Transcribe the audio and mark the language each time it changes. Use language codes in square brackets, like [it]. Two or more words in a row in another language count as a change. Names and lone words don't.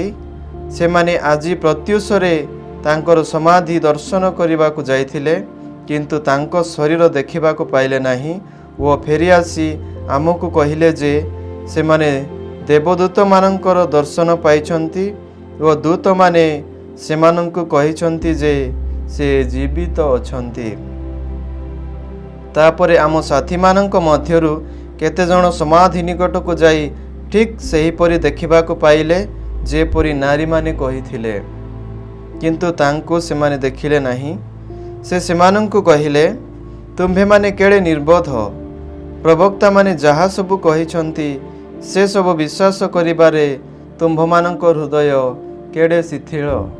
[or] ସେ ମାନେ ଆଜି ପ୍ରତ୍ୟୁଷରେ ତାଙ୍କର ସମାଧି ଦର୍ଶନ କରିବା କୁ ଯାଇଥିଲେ, କିନ୍ତୁ ତାଙ୍କ ଶରୀର ଦେଖା ପାଇଲେ ନାହିଁ ଓ ଫେରି ଆସି ଆମକୁ କହିଲେ ଯେ ସେ ମାନେ ଦେବଦୂତ ମାନଙ୍କର ଦର୍ଶନ ପାଇଛନ୍ତି ଓ ଦୂତ ମାନେ ସେମାନଙ୍କୁ କହିଛନ୍ତି ଯେ ସେ ଜୀବିତ ଅଛନ୍ତି। ତାପରେ ଆମ ସାଥୀ ମାନଙ୍କ ମଧ୍ୟରୁ କେତେ ଜଣ ସମାଧି ନିକଟ କୁ ଯାଇ ଠିକ୍ ସେହି ପରି ଦେଖା ପାଇଲେ ଯେପରି ନାରୀ ମାନେ କହିଥିଲେ, କିନ୍ତୁ ତାଙ୍କୁ ସେମାନେ ଦେଖିଲେ ନାହିଁ। ସେ ସେମାନଙ୍କୁ କହିଲେ, ତୁମ୍ଭେ ମାନେ କେଡ଼େ ନିର୍ବୋଧ, ପ୍ରବକ୍ତା ମାନେ ଯାହା ସବୁ କହିଛନ୍ତି ସେ ସବୁ ବିଶ୍ୱାସ କରିବାରେ ତୁମ୍ଭମାନଙ୍କ ହୃଦୟ କେଡ଼େ ଶିଥିଳ।